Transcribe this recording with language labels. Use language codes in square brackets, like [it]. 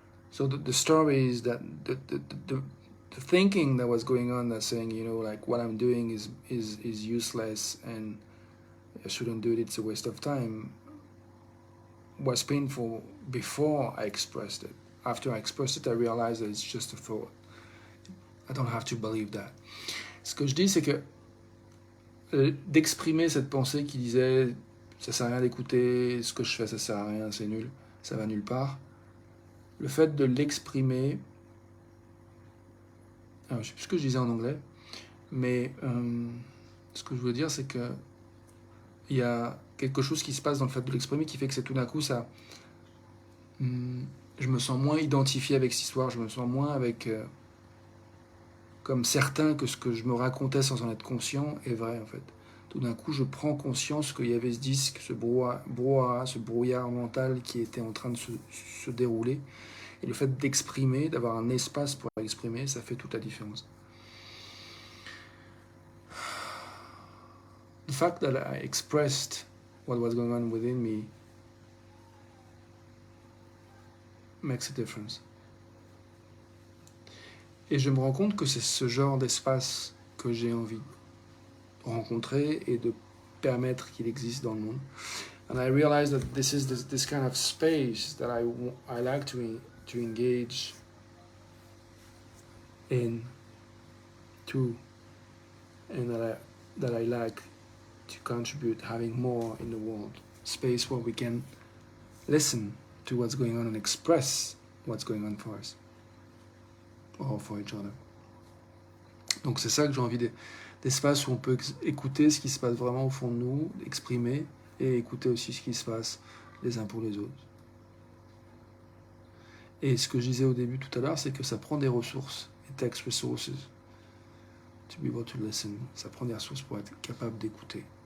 [en] So the story is that the thinking that was going on, that saying, you know, like what I'm doing is useless and I shouldn't do it, it's a waste of time, was painful before I expressed it. After I expressed it, I realized that it's just a thought. I don't have to believe that. [fr] Ce que je dis, c'est que d'exprimer cette pensée qui disait ça sert à rien d'écouter, ce que je fais ça sert à rien, c'est nul, ça va nulle part. Le fait de l'exprimer, alors, je sais plus ce que je disais en anglais, mais ce que je veux dire, c'est que il y a quelque chose qui se passe dans le fait de l'exprimer qui fait que c'est tout d'un coup ça. Je me sens moins identifié avec cette histoire, je me sens moins avec comme certain que ce que je me racontais sans en être conscient est vrai en fait. Tout d'un coup, je prends conscience qu'il y avait ce disque, ce brouhaha, ce brouillard mental qui était en train de se dérouler. Et le fait d'exprimer, d'avoir un espace pour exprimer, ça fait toute la différence. [en] The fact that I expressed what was going on within me makes a difference. [fr] Et je me rends compte que c'est ce genre d'espace que j'ai envie de rencontrer et de permettre qu'il existe dans le monde. [en] And I realize that this is this kind of space that I like to engage in too, and that I like to contribute having more in the world. Space where we can listen to what's going on and express what's going on for us or for each other. [fr] Donc c'est ça que j'ai envie d'espace où on peut écouter ce qui se passe vraiment au fond de nous, exprimer et écouter aussi ce qui se passe les uns pour les autres. Et ce que je disais au début tout à l'heure, c'est que ça prend des ressources. [en] It takes resources to be able to listen. [fr] Ça prend des ressources pour être capable d'écouter.